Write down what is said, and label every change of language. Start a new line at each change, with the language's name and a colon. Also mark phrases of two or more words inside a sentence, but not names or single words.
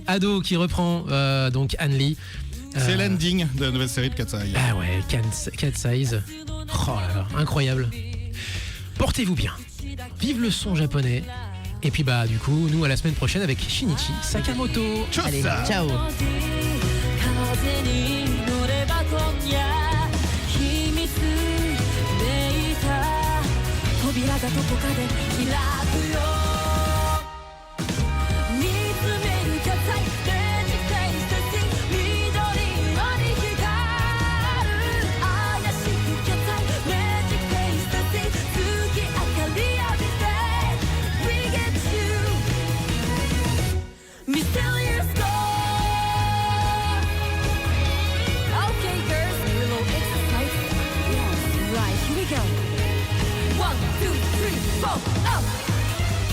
French: Ado qui reprend donc An Lee. C'est l'ending de la nouvelle série de Cat Size. Ah ouais, Cat Size. Oh là là, incroyable. Portez-vous bien. Vive le son japonais. Et puis du coup, nous à la semaine prochaine avec Shinichi Sakamoto. Allez, ciao.
Japanese: 風に乗れば今夜秘密めいた扉がどこかで開くよ見つめるキャッツアイレジフェイスとシー緑色に光る怪しいキャッツアイレジフェイスとシー月明かり浴びて
English: We get you Mysterious Star Okay, girls, a little exercise. Yes, right, here we go. 1, 2, 3, 4, up.